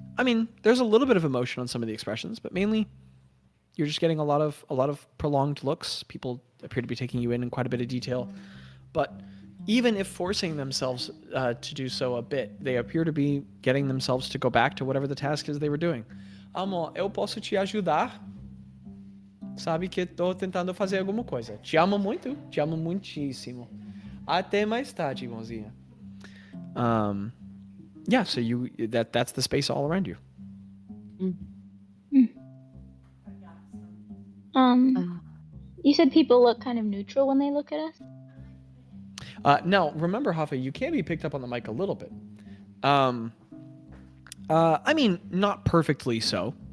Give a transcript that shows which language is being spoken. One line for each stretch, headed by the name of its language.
English: I mean, there's a little bit of emotion on some of the expressions, but mainly you're just getting a lot of prolonged looks. People appear to be taking you in quite a bit of detail, but even if forcing themselves to do so a bit, they appear to be getting themselves to go back to whatever the task is they were doing.
Portuguese: Amor, eu posso te ajudar? Sabe que tô tentando fazer alguma coisa. Te amo muito, te amo muitíssimo. Até mais tarde, irmãozinha.
English: Yeah, so that's the space all around you. You said people look kind of neutral when they look at us? Now, remember, Hafa, you can be picked up on the mic a little bit. I mean, not perfectly so.